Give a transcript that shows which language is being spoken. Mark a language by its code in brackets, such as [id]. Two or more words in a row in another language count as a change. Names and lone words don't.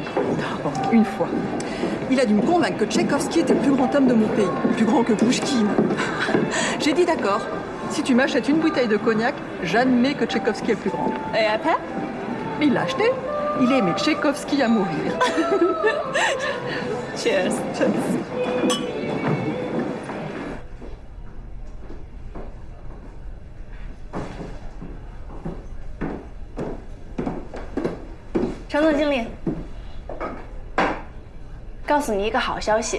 [fr] Bon, une fois. Il a dû me convaincre que Tchaïkovski était le plus grand homme de mon pays. Plus grand que Pouchkine. J'ai dit d'accord. Si tu m'achètes une bouteille de cognac, j'admets que Tchaïkovski est le plus grand. Et après? Mais il l'a acheté. Il aimait Tchaïkovski à mourir. Cheers. Cheers. [zh] 陈总经理，告诉你一个好消息。